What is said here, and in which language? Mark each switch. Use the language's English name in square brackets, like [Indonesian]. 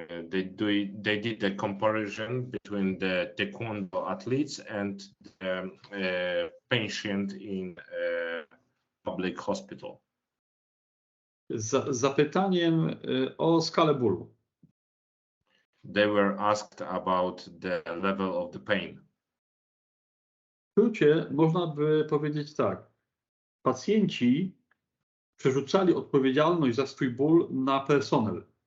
[English] They did the comparison between the taekwondo athletes and the patient in public hospital. [Polish] Z zapytaniem o skalę bólu. [English] They were asked about the level of the pain. [Polish] W skrócie można by powiedzieć tak. Pacjenci przerzucali odpowiedzialność za swój ból na personel.